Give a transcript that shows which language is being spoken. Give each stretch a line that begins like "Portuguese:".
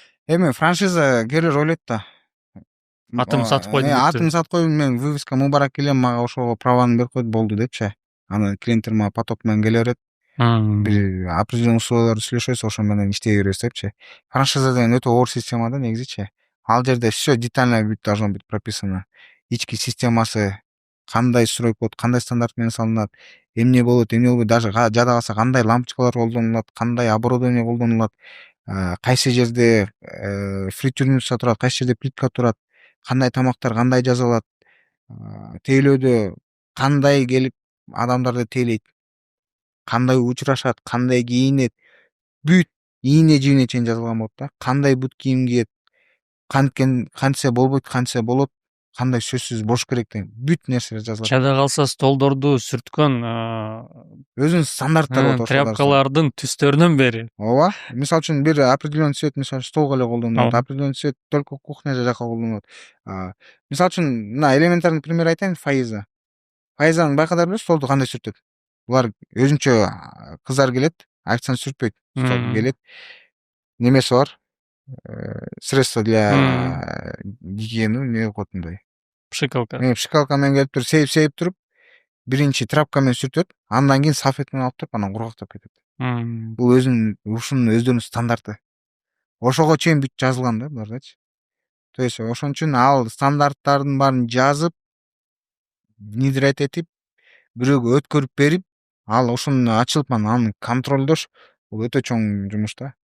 Kyrgyz: Эми франшиза кээрлер ойлойт да. Атым сатып койдум. Атым сатып койдум, мен вывеска Мубарак келем, мага ошого праваны берип койду, болду депчи. Аны клиенттер мага поток менен келе берет. Бир определенный условияларды сүйлөшөбүз, ошо менен иштей беребиз депчи. Франшиза деген өтө оор система да негизичи. Ал жерде
Russian: все детально должно быть прописано.
Kyrgyz: Ички системасы кандай строить болот, кандай стандарт менен салынат, эмне болот, эмне болбойт, даже жада калса кандай лампочкалар колдонулат, кандай оборудование колдонулат, кайсы жерде фритюрница турат, кайсы жерде плитка турат, кандай тамактар кандай жасалат, тейлөөдө кандай келип адамдарды тейлейт, кандай учурашат, кандай кийинет, бүт ийне жибине чейин жазылган болот да. Кандай бут кийим кийет, кантсе болбойт, кантсе болот, кандай сөзсүз болуш керек деген бүт нерсе жазылат. жада калса столдорду сүрткөн Өзүнүн стандарттары болот ошол нерсе. тряпкалардын түстөрүнөн бери. Ооба. Мисалы үчүн бир определенный цвет мисалы столго эле колдонулат, определенный цвет только кухня жака колдонулат. Мисалы үчүн мына элементарный пример айтайын, Фаиза. Фаизаны байкадар белесиз, столду кандай сүртөт? Булар өзүнчө кыздар келет, официант сүртпөйт, стол келет. Немеси бар. Средство для гигиены, эмне деп коет мындай. Пшикалка. Пшикалка менен келип туруп, сейип туруп, биринчи тряпка менен сүртөт, андан кийин салфетка менен алып туруп анан кургактап кетет. Бул ушунун өздөрүнүн стандарты. Ошого чейин бүт жазылган да булардачы. То есть ошон үчүн ал стандарттардын баарын жазып, внедрять этип, бирөөгө өткөрүп берип, ал ошону ачылып аны контролдош бул өтө чоң жумуш да.